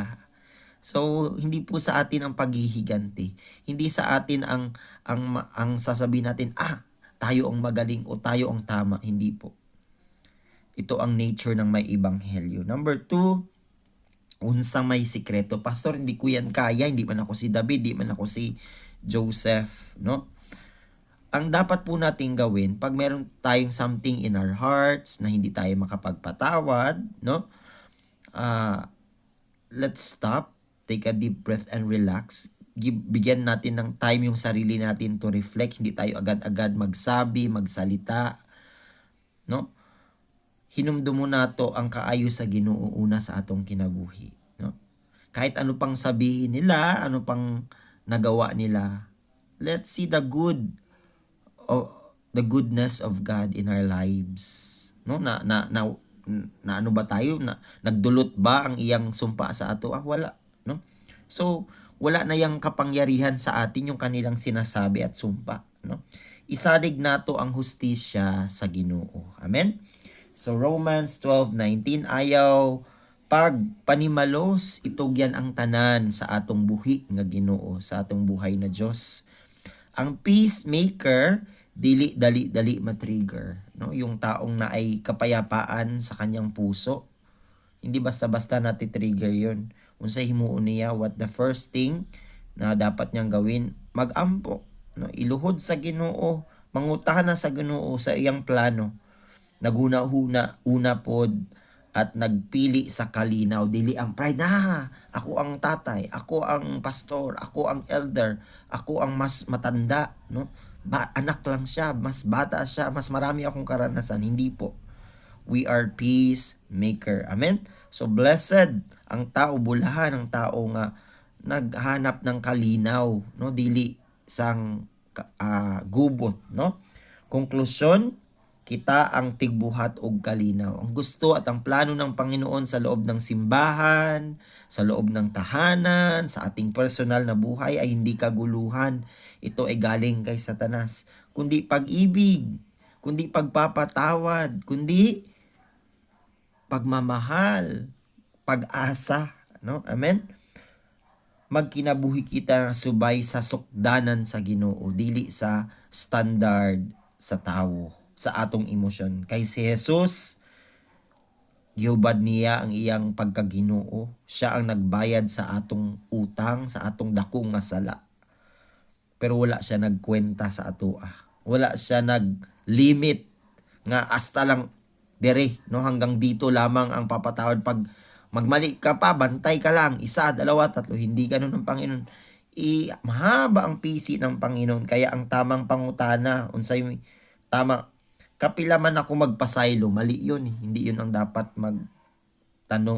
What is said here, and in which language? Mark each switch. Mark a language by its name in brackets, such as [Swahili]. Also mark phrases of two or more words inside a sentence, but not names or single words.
[Filipino] So hindi po sa atin ang paghihiganti, hindi sa atin ang sasabihin natin, tayo ang magaling o tayo ang tama, hindi po. Ito ang nature ng may ebanghelyo. [Cebuano] Number 2, unsang may sikreto. [Filipino] Pastor, hindi ko yan kaya, hindi man ako si David, hindi man ako si Joseph, no? ang dapat po nating gawin pag meron tayong [English] something in our hearts [Filipino] na hindi tayo makapagpatawad, no? [English] Let's stop, take a deep breath and relax. [Filipino] Bigyan natin ng time yung sarili natin [English] to reflect. [Filipino] Hindi tayo agad-agad magsabi, magsalita, no? [Cebuano] Hinumdum mo nato ang kaayo sa Ginoo una sa atong kinabuhi, no? [Filipino] Kahit ano pang sabihin nila, ano pang nagawa nila, [English] let's see the goodness of God in our lives, no? [Filipino] Na ano ba tayo, na nagdulot ba ang [Cebuano] iyang sumpa sa ato? [Filipino] Wala, no? So wala na yang kapangyarihan sa atin yung kanilang sinasabi at sumpa, no? [Cebuano] Isalig nato ang hustisya sa Ginoo. Amen. So Romans 12:19, ayaw pag panimalos itugyan ang tanan sa atong buhi nga Ginoo, sa atong buhay na Dios. Ang peacemaker dili dali matrigger, no? [Filipino] Yung taong na ay kapayapaan sa kanyang puso, hindi basta-basta nati-trigger yun. [Cebuano] Unsay himuon niya, [English] what the first thing [Filipino] na dapat niyang gawin, magampo, no? [Cebuano] Iluhod sa Ginoo, mangutahan na sa Ginoo sa iyang plano. Una pod at nagpili sa kalinaw, dili ang pride na ako ang tatay, ako ang pastor, ako ang elder, ako ang mas matanda, no? [Filipino] Anak lang siya, mas bata siya, mas marami akong karanasan. Hindi po. [English] We are peacemaker. Amen? [Cebuano] So blessed ang tao, bulahan ang tao nga naghanap ng kalinaw, no? Dili sang gubot, no? Konklusyon, kita ang tigbuhat og kalinaw. [Filipino] Ang gusto at ang plano ng Panginoon sa loob ng simbahan, sa loob ng tahanan, sa ating personal na buhay ay hindi kaguluhan. Ito ay galing kay Satanas, kundi pag-ibig, kundi pagpapatawad, kundi pagmamahal, pag-asa, no? Amen. [Cebuano] Magkinabuhi kita subay sa sukdanan sa Ginoo, dili sa standard sa tawo, sa atong emosyon. Kay si Jesus, gihubad niya ang iyang pagkaginoo. Siya ang nagbayad sa atong utang, sa atong dakong nga sala. Pero wala siya nagkwenta sa ato. Wala siya nag-limit nga hasta lang dire, no? [Filipino] Hanggang dito lamang ang papatawad. Pag magmali ka pa, bantay ka lang. 1, 2, 3. Hindi ganun ang Panginoon. Mahaba ang pisi ng Panginoon. Kaya ang tamang pangutana, [Cebuano] unsay tama, kapila man ako magpasaylo, [Filipino] mali yun. Hindi yun ang dapat magtanong.